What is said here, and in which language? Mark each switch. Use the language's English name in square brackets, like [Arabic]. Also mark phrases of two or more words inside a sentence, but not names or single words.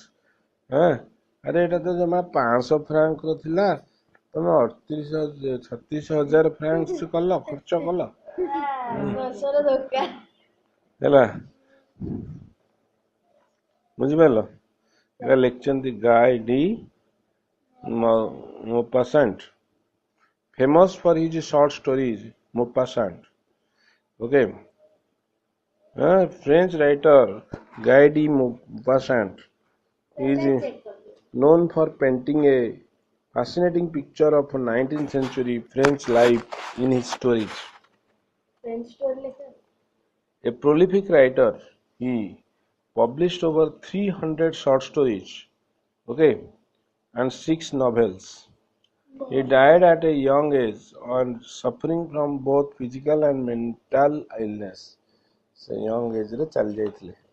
[Odia] ଆରେ ଏଇଟା ତ ଜମା 500 ଫ୍ରାଙ୍କର ଥିଲା, ତମେ 36,000 francs କଲ, ଖର୍ଚ୍ଚ କଲ ହେଲା। ବୁଝିପାରିଲ? ଏଇଟା ଲେଖିଛନ୍ତି ଗାଏ ଡି ମୋପାସାଣ୍ଟ, [English] famous for his short stories, Maupassant. Okay. French writer Guy de Maupassant is known for painting a fascinating picture of 19th century French life in his stories. A prolific writer, he published over 300 short stories, okay, and 6 novels. He died at a young age and suffering from both physical and mental illness. [Odia] ସେ [English] young age [Odia] ରେ ଚାଲି ଯାଇଥିଲେ।